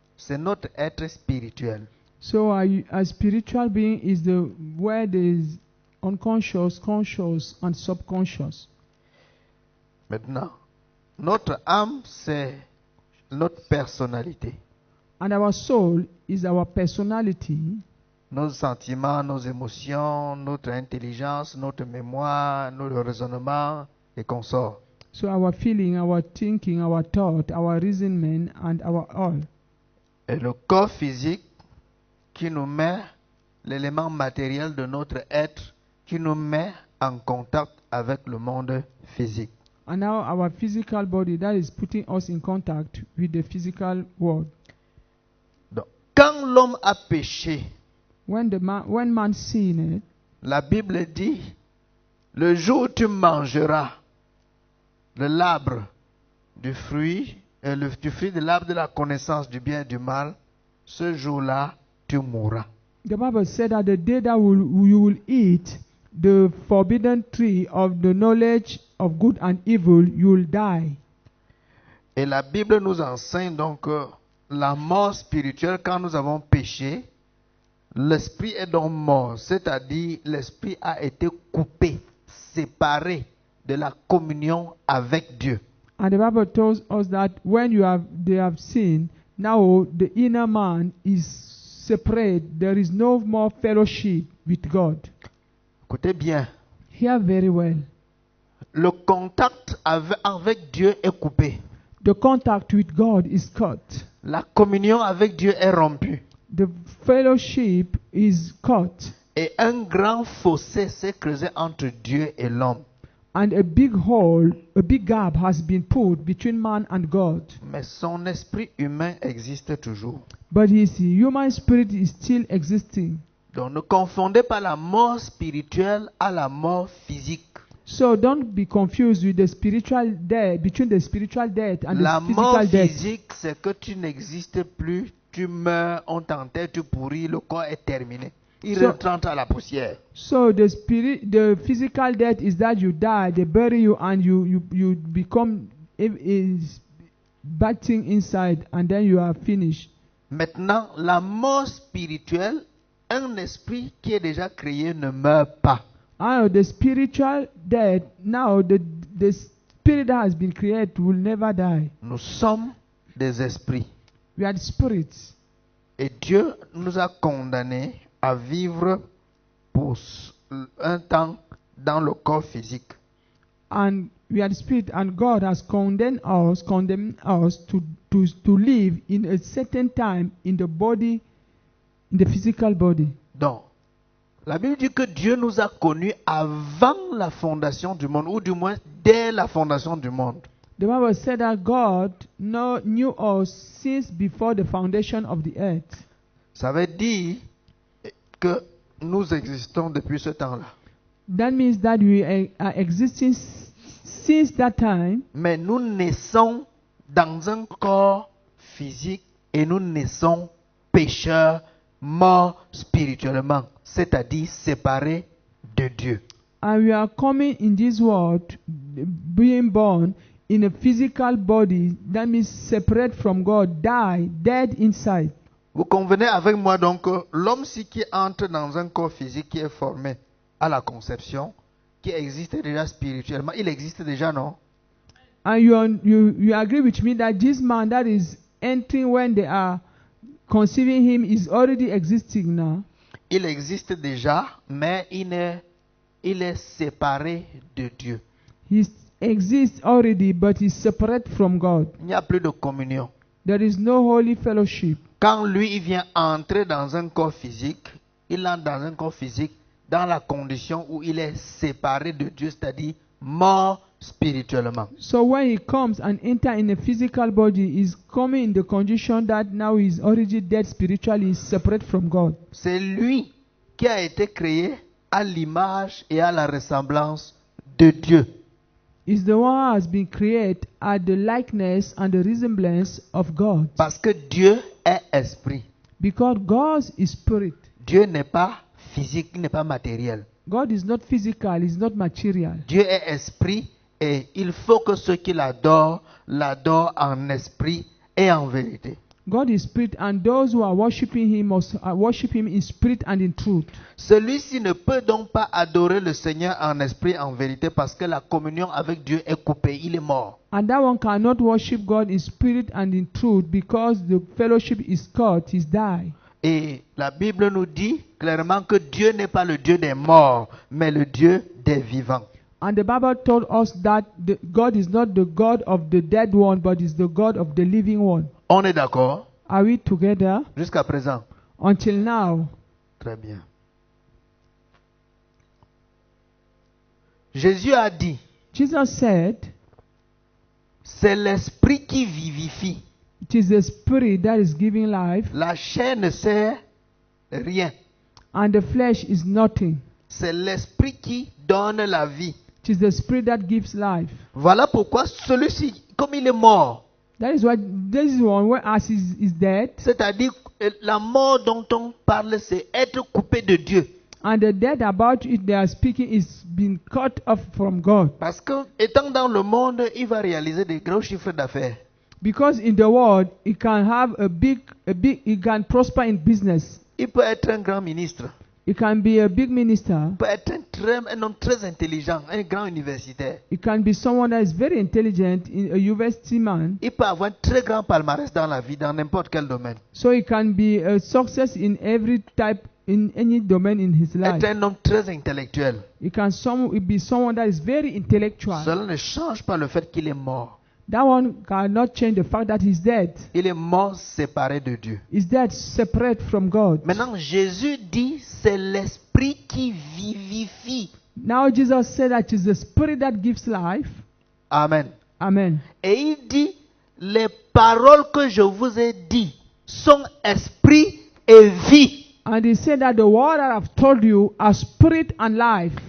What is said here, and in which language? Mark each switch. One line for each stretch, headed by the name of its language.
French: C'est notre être spirituel.
English: So a spiritual being is the where there is unconscious, conscious, and subconscious.
French: Maintenant, notre âme, c'est notre personnalité.
English: And our soul is our personality,
French: Nos sentiments, nos émotions, notre intelligence, notre mémoire, notre raisonnement et consorts.
English: so our feeling, our thinking, our thought, our reasoning, and our all.
French: Et le corps physique qui nous met l'élément matériel de notre être, qui nous met en contact avec le monde physique.
English: And now our physical body that is putting us in contact with the physical world.
French: Donc, quand l'homme a péché,
English: When man sinned,
French: la Bible dit, le jour où tu mangeras de l'arbre du fruit, du fruit de l'arbre de la connaissance du bien et du mal, ce jour-là, tu mourras.
English: the Bible said that the day that you will eat the forbidden tree of the knowledge of good and evil, you will die.
French: Et la Bible nous enseigne donc que la mort spirituelle, quand nous avons péché, l'esprit est donc mort, c'est-à-dire l'esprit a été coupé, séparé de la communion avec Dieu.
English: And the Bible tells us that when they have sinned, now the inner man is separate. There is no more fellowship with God.
French: Écoutez bien,
English: Hear very well.
French: le contact avec Dieu est coupé.
English: The contact with God is cut.
French: La communion avec Dieu est rompue.
English: The fellowship is cut.
French: Et un grand fossé s'est creusé entre Dieu et l'homme.
English: And a big hole, a big gap has been put between man and God.
French: Mais son esprit humain existe toujours.
English: But his human spirit is still existing.
French: Donc ne confondez pas la mort spirituelle à la mort physique.
English: So don't be confused with the spiritual death, between the spiritual death and
French: La
English: the
French: mort
English: physical death.
French: physique, c'est que tu n'existes plus, tu meurs, on t'enterre, tu pourris, le corps est terminé. Il
English: So-
French: rentre à la poussière.
English: So the physical death is that you die, they bury you, and you become is bad thing inside, and then you are finished.
French: Maintenant, la mort spirituelle, un esprit qui est déjà créé ne meurt pas.
English: And the spiritual death, now the spirit that has been created will never die.
French: Nous sommes des esprits.
English: We are the spirits.
French: Et Dieu nous a condamnés à vivre pour un temps dans le corps physique.
English: And we are the spirit, and God has condemned us to live in a certain time in the body, in the physical body.
French: Donc, la Bible dit que Dieu nous a connus avant la fondation du monde, ou du moins dès la fondation du monde.
English: The Bible said that God knew us since before the foundation of the earth.
French: Ça veut dire que nous existons depuis ce temps-là.
English: That means that we are existing since that time,
French: Mais nous naissons dans un corps physique et nous naissons pécheurs, morts spirituellement, c'est-à-dire séparés de Dieu.
English: and we are coming in this world, being born in a physical body. That means separate from God, dead inside.
French: Vous convenez avec moi donc que l'homme qui entre dans un corps physique qui est formé à la conception, qui existe déjà spirituellement, il existe déjà, non?
English: And you agree with me that this man that is entering when they are conceiving him is already existing now.
French: Il existe déjà, mais il est séparé de Dieu.
English: He exists already, but he's separate from God.
French: Il n'y a plus de communion.
English: There is no holy fellowship.
French: Quand lui, il vient entrer dans un corps physique, il entre dans un corps physique dans la condition où il est séparé de Dieu, c'est-à-dire mort spirituellement.
English: So when he comes and enter in a physical body, he's coming in the condition that now he's already dead spiritually, he's separate from God.
French: C'est lui qui a été créé à l'image et à la ressemblance de Dieu.
English: Is the one who has been created at the likeness and the resemblance of God.
French: Parce que Dieu est esprit.
English: Because God is spirit.
French: Dieu n'est pas physique, il n'est pas matériel.
English: God is not physical, he's not material.
French: Dieu est esprit et il faut que ceux qui l'adorent, l'adorent en esprit et en vérité.
English: God is spirit, and those who are worshiping him must worship him in spirit and in truth.
French: Celui-ci ne peut donc pas adorer le Seigneur en esprit et en vérité parce que la communion avec Dieu est coupée, il est mort.
English: And that one cannot worship God in spirit and in truth because the fellowship is cut, he's died.
French: Et la Bible nous dit clairement que Dieu n'est pas le Dieu des morts, mais le Dieu des vivants.
English: And the Bible told us that God is not the God of the dead one, but is the God of the living one.
French: On est d'accord
English: Are we together?
French: jusqu'à présent?
English: Until now.
French: Très bien. Jésus a dit,
English: Jesus said,
French: c'est l'esprit qui vivifie.
English: it is the spirit that is giving life,
French: La chair ne sert rien.
English: and the flesh is nothing.
French: C'est l'esprit qui donne la vie.
English: It is the spirit that gives life.
French: Voilà pourquoi celui-ci, comme il est mort,
English: That is why this is one where as is dead,
French: c'est-à-dire la mort dont on parle, c'est être coupé de Dieu.
English: and the dead about it they are speaking is being cut off from God.
French: Parce que étant dans le monde, il va réaliser des gros chiffres d'affaires.
English: Because in the world, he can have he can prosper in business.
French: Il peut être un grand ministre.
English: He can be a big minister.
French: Il peut être un homme très intelligent, un grand universitaire.
English: He can be someone that is very intelligent, in a university man.
French: Il peut avoir un très grand palmarès dans la vie, dans n'importe quel domaine.
English: So he can be a success in every type, in any domain in his life.
French: Être un homme très intellectuel.
English: He can be someone that is very intellectual.
French: Cela ne change pas le fait qu'il est mort.
English: That one cannot change the fact that he's dead.
French: Il est mort séparé de Dieu.
English: He's dead, separate from God.
French: Maintenant, Jésus dit, c'est l'esprit qui vivifie.
English: Now Jesus said that it is the spirit that gives life.
French: Amen.
English: Amen.
French: Et il dit, les paroles que je vous ai dites sont esprit et vie.
English: And he said that the word that I've told you are spirit and life.